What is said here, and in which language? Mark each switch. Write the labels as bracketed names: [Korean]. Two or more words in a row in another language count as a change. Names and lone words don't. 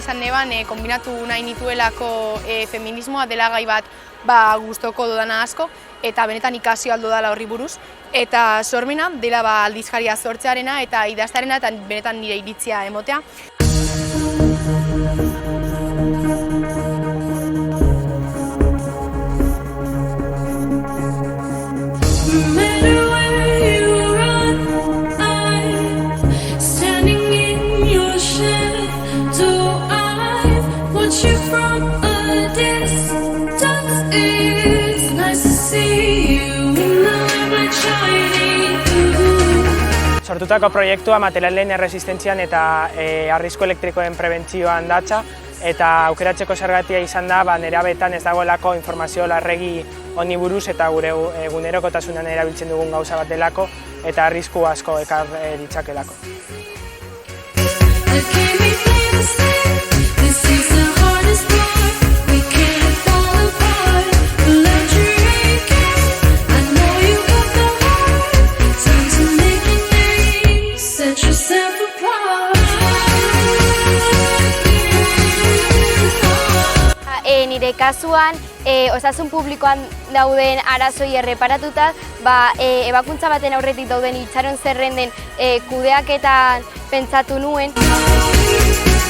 [Basque] izan neban kombinatu nahi nituelako feminismoa dela gai bat gustoko dudana asko, eta benetan ikasi aldo dela horri buruz, eta sormena dela aldizkaria sortzearena eta idaztearena eta benetan nire iritzia emotea. [English] no matter where you run, I'm standing in your shadow. I've watched you from a distance. It's nice to see you in the lamplight shining. [Basque] Sortutako proiektua materialen erresistentzian eta arrisku elektrikoen prebentzioan datza, eta aukeratzeko zergatia izan da nerabetan ez dagoelako informazio larregi honi buruz eta gure egunerokotasunean erabiltzen dugun gauza bat delako eta arrisku asko ekar ditzakelako. [English] The game we play the same. This is the hardest part. We can't fall apart. Let your aching. I know you got the heart. Time to make your name. Set yourself apart. [Basque] Nire kasuan, osasun publikoan dauden arazoi erreparatuta, ebakuntza baten aurretik dauden itxaron zerrenden kudeaketan pentsatu nuen.